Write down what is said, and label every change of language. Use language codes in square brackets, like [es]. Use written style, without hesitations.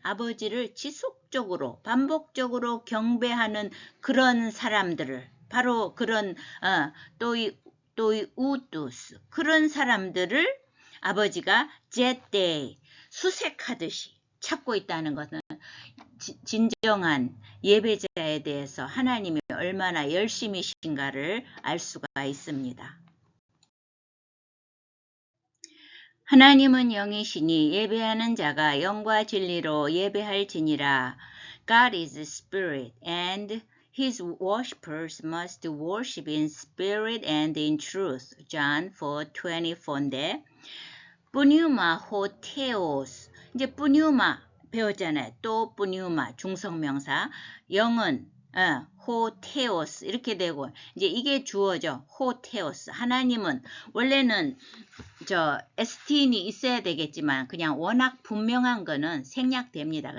[ko] 아버지를 지속적으로 반복적으로 경배하는 그런 사람들을 바로 그런 또이 우뚜스 그런 사람들을 아버지가 제때 수색하듯이 찾고 있다는 것은 진정한 예배자에 대해서 하나님이 얼마나 열심히신가를 알 수가 있습니다. 하나님은 영이시니 예배하는 자가 영과 진리로 예배할지니라. [en] God is spirit, and his worshippers must worship in spirit and in truth. [ko] John 4:24인데 뿌뉴마 호테오스, 이제 뿌뉴마 배웠잖아요. 또 뿌뉴마 중성명사, 영은 호테오스 이렇게 되고, 이제 이게 주어죠. 호테오스. 하나님은 원래는 STN이 있어야 되겠지만 그냥 워낙 분명한 거는 생략됩니다.